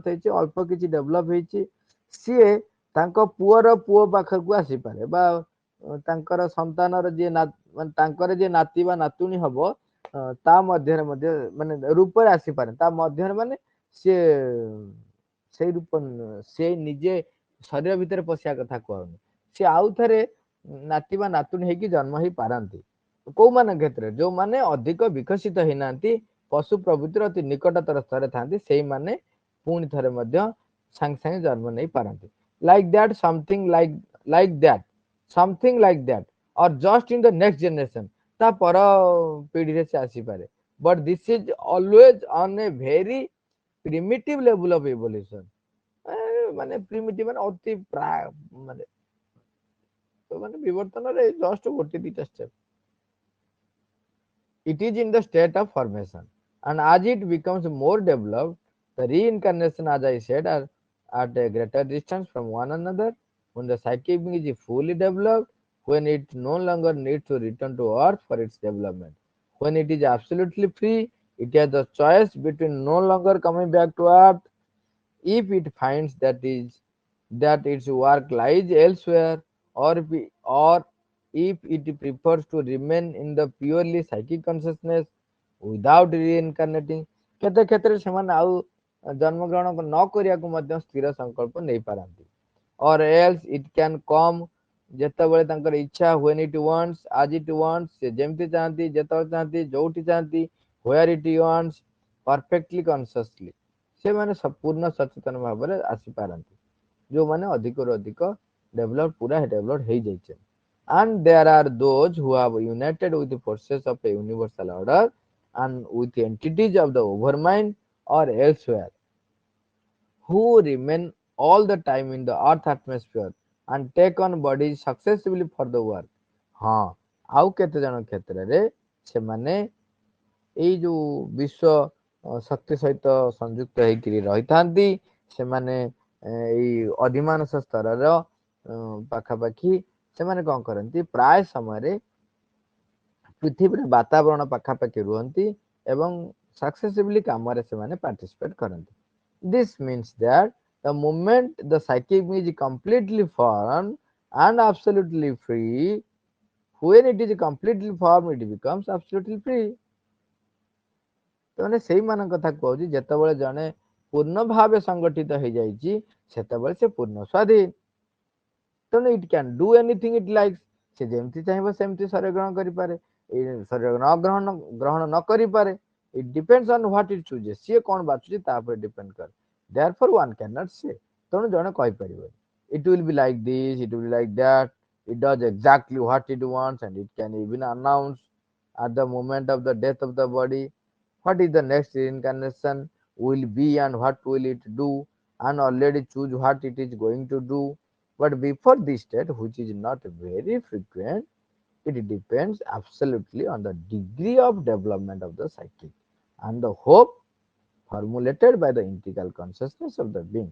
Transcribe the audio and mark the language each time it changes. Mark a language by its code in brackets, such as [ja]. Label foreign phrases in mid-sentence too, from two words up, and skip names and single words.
[or] ହେଇଛି, ଅଳ୍ପ କିଛି ଡେଭଲପ ହେଇଛି, ସିଏ ତାଙ୍କ ପୁଅର ପୁଅ ପାଖକୁ ଆସିପାରେ, ବା ତାଙ୍କର ସନ୍ତାନର ଯିଏ ମାନେ ତାଙ୍କର ଯିଏ ନାତି ବା ନାତୁଣୀ ହବ, ତା ମଧ୍ୟରେ ମଧ୍ୟ ମାନେ ରୂପରେ ଆସିପାରେ, ତା ମଧ୍ୟରେ ମାନେ ସିଏ ସେଇ ରୂପ, ସେ ନିଜେ ଶରୀର ଭିତରେ ପଶିବା କଥା କୁହାଉନି, ସେ ଆଉ ଥରେ ନାତି ବା ନାତୁଣୀ ହେଇକି ଜନ୍ମ ହେଇ ପାରନ୍ତି। କୋଉମାନଙ୍କ କ୍ଷେତ୍ରରେ, ଯୋଉମାନେ ଅଧିକ ବିକଶିତ ହେଇନାହାନ୍ତି, ପଶୁ ପ୍ରଭୃତିର ଅତି ନିକଟତର ସ୍ତରରେ ଥାନ୍ତି, ସେଇମାନେ ପୁଣି ଥରେ ମଧ୍ୟ ସାଙ୍ଗେ ସାଙ୍ଗେ ଜନ୍ମ ନେଇ ପାରନ୍ତି। [en] like that, something like that or just in the next generation, [or] ତା ପର ପିଢିରେ ସେ ଆସିପାରେ। [en] But this is always on a very primitive level of evolution। [or] ମାନେ ପ୍ରିମିଟିଭ ମାନେ ଅତି ପ୍ରାୟ ମାନେ ବିବର୍ତ୍ତନରେ ଜଷ୍ଟ ଗୋଟେ ଦିଟା ଷ୍ଟେପ। [en] It is in the state of formation, and as it becomes more developed, the reincarnation, as I said, are at a greater distance from one another. When the psychic being is fully developed, when it no longer needs to return to earth for its development, when it is absolutely free, it has the choice between no longer coming back to earth if it finds that its work lies elsewhere, or if it prefers to remain in the purely psychic consciousness without reincarnating। [or] କେତେ କ୍ଷେତ୍ରରେ ସେମାନେ ଆଉ ଜନ୍ମଗ୍ରହଣ ନ କରିବାକୁ ମଧ୍ୟ ସ୍ଥିର ସଂକଳ୍ପ ନେଇପାରନ୍ତି। [en] or else it can come [or] ଯେତେବେଳେ ତାଙ୍କର ଇଚ୍ଛା, [en] when it wants, as it wants, [or] ସେ ଯେମିତି ଚାହାନ୍ତି, ଯେତେବେଳେ ଚାହାନ୍ତି, ଯୋଉଠି ଚାହାନ୍ତି, [en] where it wants, perfectly consciously, [or] ସେମାନେ ପୂର୍ଣ୍ଣ ସଚେତନ ଭାବରେ ଆସିପାରନ୍ତି, ଯୋଉମାନେ ଅଧିକରୁ ଅଧିକ ଡେଭଲପ ପୁରା ଡେଭଲପ ହେଇଯାଇଛନ୍ତି। [en] And there are those who have united with the forces of a universal order and with entities of the overmind or elsewhere, who remain all the time in the earth atmosphere and take on bodies successively for the work. [or] ହଁ ଆଉ କେତେ ଜଣ କ୍ଷେତ୍ରରେ ସେମାନେ ଏଇ ଯୋଉ ବିଶ୍ୱ ଶକ୍ତି ସହିତ ସଂଯୁକ୍ତ ହେଇକିରି ରହିଥାନ୍ତି। ସେମାନେ ଏଇ ଅଧିମାନସ ସ୍ତରର ପାଖାପାଖି ସେମାନେ କଣ କରନ୍ତି, ପ୍ରାୟ ସମୟରେ ପୃଥିବୀର ବାତାବରଣ ପାଖାପାଖି ରୁହନ୍ତି ଏବଂ ସକ୍ସେସିଭଲି କାମରେ ସେମାନେ ପାର୍ଟିସିପେଟ କରନ୍ତି। [en] This means that the moment the psychic is completely formed and absolutely free, when it is completely formed, it becomes absolutely free. [or] ମାନେ ସେଇମାନଙ୍କ କଥା କହୁଛି, ଯେତେବେଳେ ଜଣେ ପୂର୍ଣ୍ଣ ଭାବେ ସଂଗଠିତ ହେଇଯାଇଛି ସେତେବେଳେ ସେ ପୂର୍ଣ୍ଣ ସ୍ୱାଧୀନ। ତେଣୁ [en] it can do anything it likes, [or] ସେ ଯେମିତି ଚାହିଁବ ସେମିତି ଶରୀର ଗ୍ରହଣ କରିପାରେ, ଏଇ ଶରୀର ଗ୍ରହଣ ନ କରିପାରେ। [en] it depends on what it chooses, [or] ସିଏ କଣ ବାଛୁଛି ତା ଉପରେ ଡିପେଣ୍ଡ କରେ। [en] therefore one cannot say, [or] ତେଣୁ ଜଣେ କହିପାରିବନି [en] it will be like this, it will like that, it does exactly what it wants and it can even announce at the moment of the death of the body what is the next reincarnation will be and what will it do, and already choose what it is going to do. But before this state, which is not very frequent, it depends absolutely on the degree of development of the psychic and the hope formulated by the integral consciousness of the being.